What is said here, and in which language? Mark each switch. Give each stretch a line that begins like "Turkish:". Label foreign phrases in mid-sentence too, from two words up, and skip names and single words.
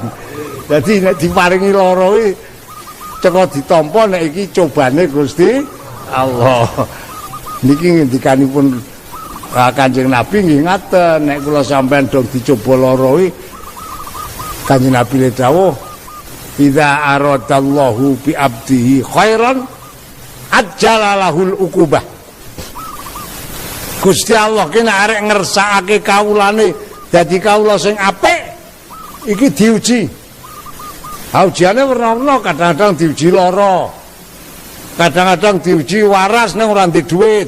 Javanese: Dadi nek diparingi lara iki teko ditampa nek iki cobane Gusti Allah. Niki ngendikanipun Kanjeng Nabi nggih ngaten nek kula sampean dong dicoba lara iki Kanjeng Nabi le dawuh
Arabic: إذا أراد الله بعبده خيرا عجل له العقوبة.
Javanese: Gusti Allah ki nek arek ngersakake kawulane dadi kawula sing apik iki diuji. Ujiane werna-werna, kadang-kadang diuji lara. Kadang-kadang diuji waras ning ora ndek dhuwit.